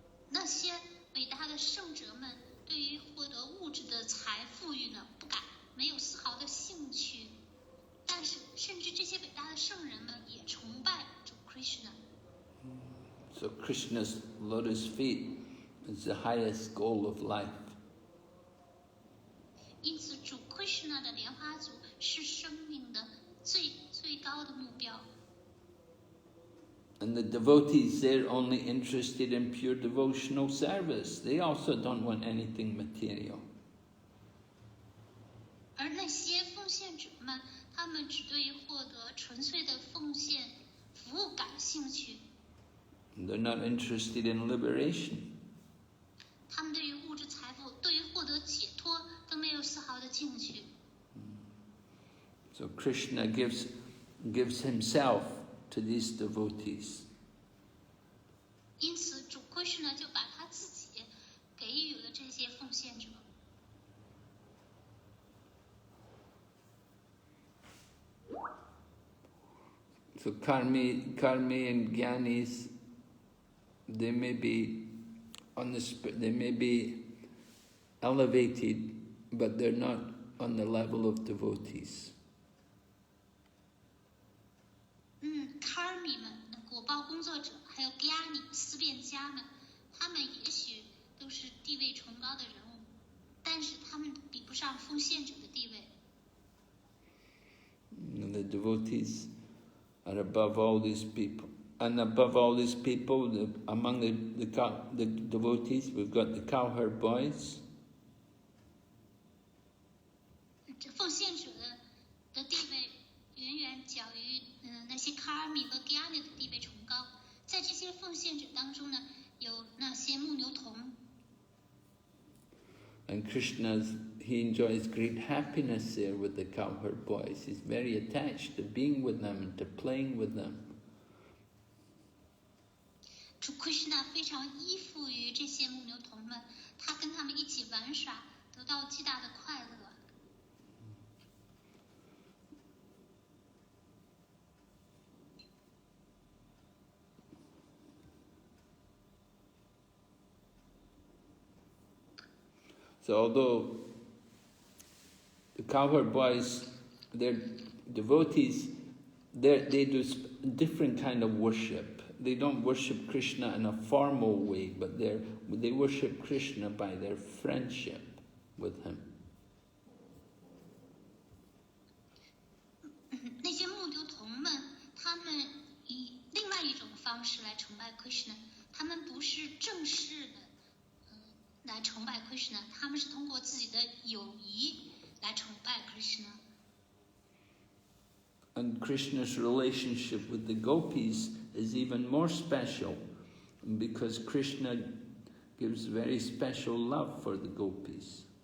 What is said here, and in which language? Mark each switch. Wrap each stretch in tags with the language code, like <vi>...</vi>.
<zh>那些伟大的圣者们对于获得物质的财富裕呢，没有丝毫的兴趣。但是，甚至这些伟大的圣人们也崇拜主 Krishna。</zh> <en>So Krishna's lotus feet is the highest goal of life.</en> <zh>因此，主 Krishna 的莲花足是生命的最高的目标。</zh> <en>And the devotees, they're only interested in pure devotional service. They also don't want anything material.</en> <zh>而那些奉献者们，他们只对于获得纯粹的奉献服务感兴趣。</zh> <en>They're not interested in liberation.</en> <zh>他们对于物质财富，对于获得解脱都没有丝毫的兴趣。</zh> <en>So Krishna gives himself to these devotees.</en> <zh>因此，主 Krishna 就把他自己给予了这些奉献者。</zh> <en>So karmi and jnanis, they may be they may be elevated, but they're not on the level of devotees.</en> <zh>Karmi 们、果报工作者，还有 Jnani 思辨家们，他们也许都是地位崇高的人物，但是他们比不上奉献者的地位。</zh> <en>And the devotees are above all these people. And above all these people, among the devotees, we've got the cowherd boys.</en> <zh>这奉献者的地位远远较于那些 Karmi 和 Jnani 的地位崇高。在这些奉献者当中呢，有那些牧牛童。</zh> <en>And he enjoys great happiness there with the cowherd boys. He's very attached to being with them and to playing with them.</en> <zh>主 Krishna 非常依附于这些牧牛童们，他跟他们一起玩耍，得到极大的快乐。</zh> <en>So although the cowherd boys, they're devotees, they do different kind of worship. They don't worship Krishna in a formal way, but they worship Krishna by their friendship with him.</en> <zh>那些牧牛童们，他们以另外一种方式来崇拜 Krishna， 他们不是正式的来崇拜 Krishna， 他们是通过自己的友谊来崇拜 Krishna。</zh> <en>And Krishna's relationship with the gopis is even more special because Krishna gives very special love for the gopis.</en>